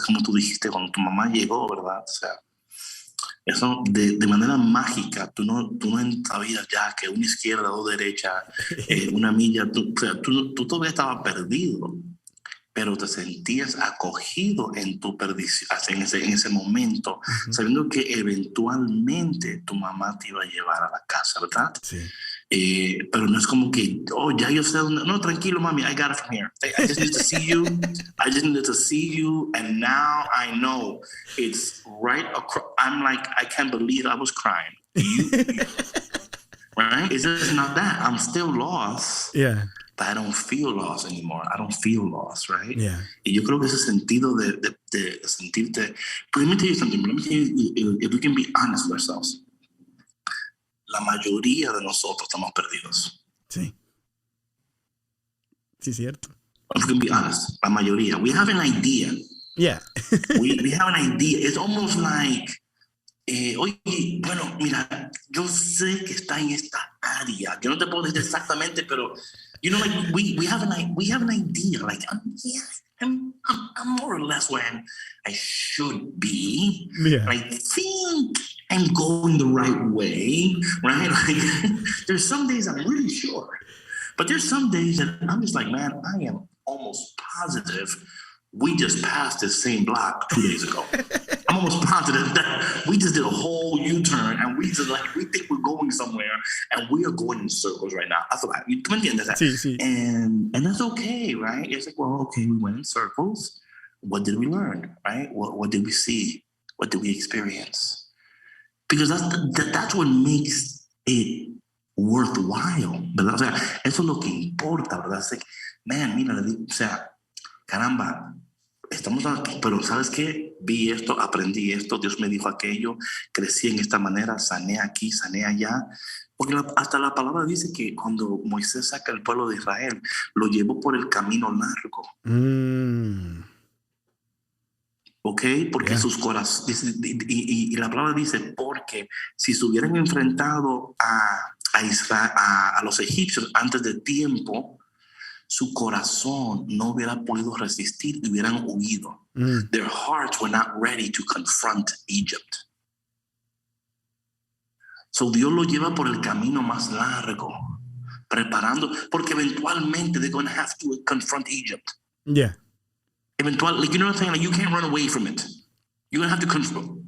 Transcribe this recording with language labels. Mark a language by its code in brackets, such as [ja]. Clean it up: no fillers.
[es] Como tú dijiste, cuando tu mamá llegó, ¿verdad? O sea, eso de manera mágica, tú no sabías ya que una izquierda o derecha, una milla, o sea, tú todavía estabas perdido, pero te sentías acogido en tu perdición, en ese momento, Ujú. sabiendo que eventualmente tu mamá te iba a llevar a la casa, ¿verdad? Sí. Pero no es como que, oh, ya yo sé dónde. No, tranquilo, mami, [en] I got it from here. I just need to see you. I just needed to see you. And now I know it's right across. I'm like, I can't believe I was crying. Right? It's just not that. I'm still lost, Yeah, but I don't feel lost anymore. I don't feel lost, right? yeah. [es] Y yo creo que ese sentido de sentirte. [en] But let me tell you something. Let me tell you, if we can be honest with ourselves, [es] la mayoría de nosotros estamos perdidos. Sí, sí, cierto. [en] If we can be honest, [es] la mayoría. [en] We have an idea. Yeah. We have an idea. It's almost like, [es] oye, bueno, mira, yo sé que está en esta área. Yo no te puedo decir exactamente, pero, [en] like we have an idea. Like, yeah, I'm more or less where I should be. Yeah. I think I'm going the right way, right? Like, there's some days I'm really sure, but there's some days that I'm just like, man, I am almost positive we just passed this same block 2 days ago. I'm almost positive that we just did a whole U-turn and we think we're going somewhere and we are going in circles right now. That's what you [es] entiendes [en] that? [es] Sí, sí. [en] And that's okay, right? It's like, well, okay, we went in circles. What did we learn, right? What did we see? What did we experience? Because that's what makes it worthwhile, [es] ¿verdad? O sea, eso es lo que importa, ¿verdad? Es [en] like, man, [es] mira, o sea, caramba, estamos aquí, pero ¿sabes qué? Vi esto, aprendí esto, Dios me dijo aquello, crecí en esta manera, sané aquí, sané allá. Porque hasta la palabra dice que cuando Moisés saca al pueblo de Israel, lo llevó por el camino largo. Mm, ¿Ok? Porque yeah. sus corazones, y la palabra dice, porque si se hubieran enfrentado a Israel, a los egipcios antes de tiempo, su corazón no hubiera podido resistir y hubieran huido. Mm, [en] Their hearts were not ready to confront Egypt. [es] So Dios lo lleva por el camino más largo, preparando, porque eventualmente [en] they're going to have to confront Egypt. yeah. Eventually, like, you know what I'm saying? Like, you can't run away from it. You're going to have to confront.